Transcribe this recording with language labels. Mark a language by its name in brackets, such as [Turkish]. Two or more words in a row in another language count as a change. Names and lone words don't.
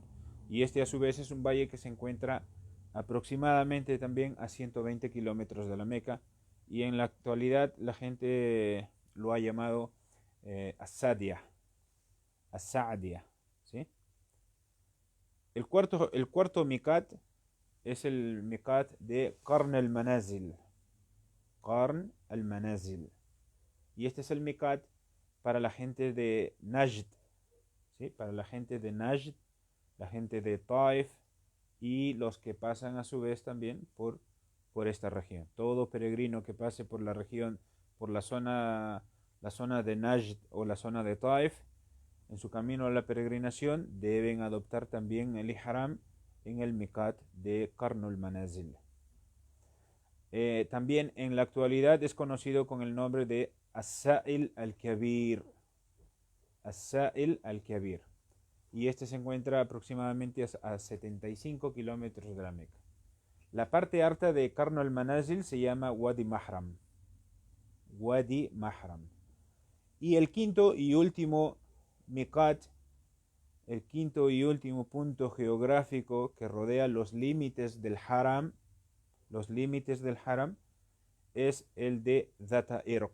[Spanish] Y este a su vez es un valle que se encuentra aproximadamente también a 120 kilómetros de la Meca. Y en la actualidad la gente lo ha llamado As-Sadia. ¿Sí? El cuarto Miqat es el Miqat de Qarn al-Manazil. Qarn al-Manazil. Y este es el Miqat para la gente de Najd, ¿sí? Para la gente de Najd, la gente de Taif y los que pasan a su vez también por esta región. Todo peregrino que pase por la región, por la zona de Najd o la zona de Taif, en su camino a la peregrinación deben adoptar también el Ihram en el Miqat de Qarnul Manazil. También en la actualidad es conocido con el nombre de As-Sa'il al-Kabir. As-Sa'il al-Kabir. Y este se encuentra aproximadamente a 75 kilómetros de la Meca. La parte alta de Qarn al-Manazil se llama Wadi Mahram. Wadi Mahram. Y el quinto y último Miqat, el quinto y último punto geográfico que rodea los límites del Haram, es el de Zata Irq.